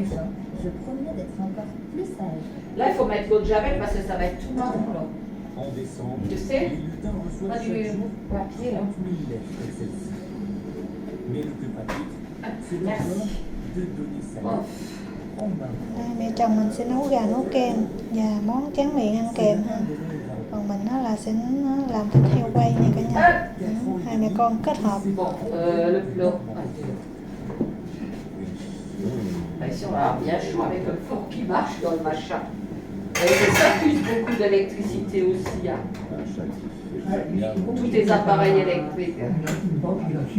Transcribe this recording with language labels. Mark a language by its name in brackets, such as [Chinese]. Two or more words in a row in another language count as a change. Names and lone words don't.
[French] Je promets d'être encore plus sage. Là, il faut mettre l'eau de javel parce que ça va être tout marron là. En décembre, Tu sais? les lutins reçoivent Pas chaque du jour papier là. 30 000 lettres comme celle-ci. Mais le plus pratique, c'est Merci. d'abord de donner sa Bon. lettre en main. [Vietnamese] Đây, mẹ chồng mình sẽ nấu gà nấu kem và món tráng miệng ăn kèm ha. Còn mình là sẽ làm thịt heo quay nha cả nhà. Đó, hai mẹ con kết hợp. [French] Bon, le plot. Ici, on va avoir bien chaud avec le four qui marche dans le machin. Et ça use beaucoup d'électricité aussi. Hein. Tous tes appareils électriques. Une ventilation.